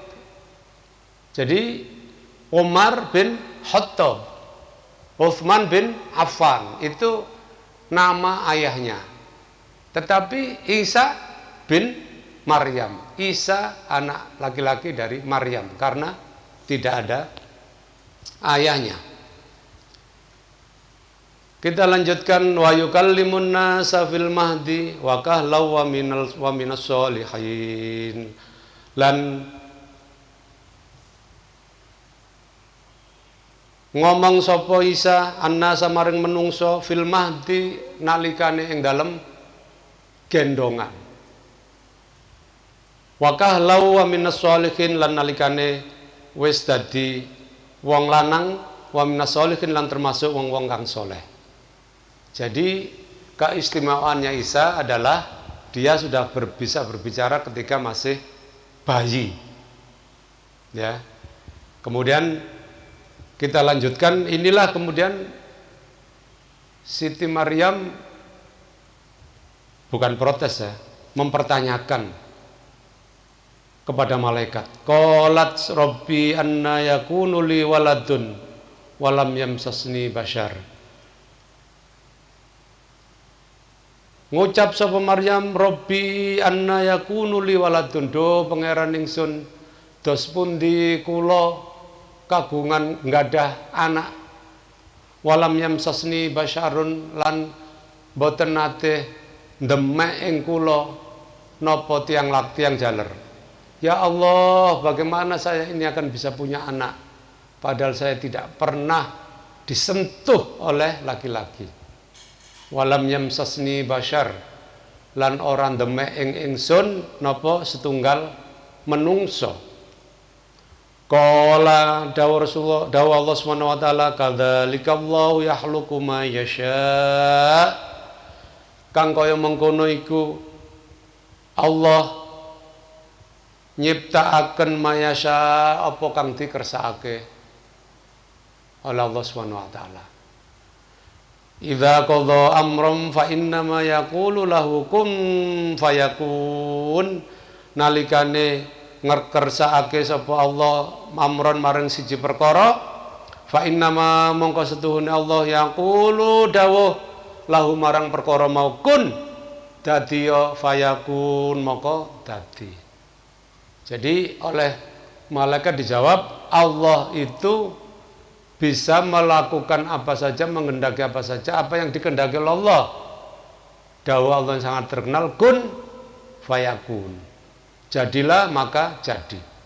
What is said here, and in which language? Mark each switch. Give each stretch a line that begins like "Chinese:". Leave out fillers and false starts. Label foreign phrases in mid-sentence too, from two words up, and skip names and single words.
Indonesian: Jadi Umar bin Khattab, Utsman bin Affan, itu nama ayahnya. Tetapi Isa bin Maryam. Isa anak laki-laki dari Maryam karena tidak ada ayahnya. Kita lanjutkan
Arabic: و يكلم الناس في المهد و كهلا و من الصالحين.
Javanese: Lan ngomong sapa Isa annasa maring menungso
Arabic: في المهد
Javanese: nalikane ing dalem gendongan.
Arabic: و كهلا و من الصالحين
Javanese: lan nalikane wis dadi wong lanang
Arabic: و من الصالحين
Javanese: lan termasuk wong-wong kang saleh.
Indonesian: Jadi keistimewaannya Isa adalah dia sudah bisa berbicara ketika masih bayi. Ya. Kemudian kita lanjutkan, inilah kemudian Siti Maryam bukan protes ya, mempertanyakan kepada malaikat.
Arabic: قالت رب أنى يكون لي ولد و لم يمسسني بشر.
Javanese: Ngucap sapa
Arabic: Maryam, رب أنى يكون لي ولد,
Javanese: do pangeran ingsun dos pundi kula kagungan nggadah anak,
Arabic: و لم يمسسني بشر
Javanese: lan boten nate ndemek ing kula napa tiang jaler.
Indonesian: Ya Allah, bagaimana saya ini akan bisa punya anak padahal saya tidak pernah disentuh oleh laki-laki.
Arabic: و لم يمسسني بشر
Javanese: lan orang demek ing ingsun napa setunggal menungso.
Arabic: Qala dawu Rasulullah, dawu Allah سبحانه و تعالى, كذلك الله يخلق ما يشاء.
Javanese: Kang kaya mengkono iku Allah nyiptakaken mayasya apa kang dikersakake oleh Allah
Arabic: Subhanahu wa taala. إذا قضى أمرا فإنما يقول له كن فيكون.
Javanese: Nalikane ngersakake sapa Allah amron maring siji perkara,
Arabic: فإنما
Javanese: mongko setuhune Allah yaqulu dawuh lahu marang perkara mau kun dadi ya fayakun mongko dadi.
Indonesian: Jadi oleh malaikat dijawab, Allah itu bisa melakukan apa saja, menghendaki apa saja, apa yang dikehendaki Allah. Dawuh Allah yang sangat terkenal,
Arabic: كن فيكون.
Indonesian: Jadilah maka jadi.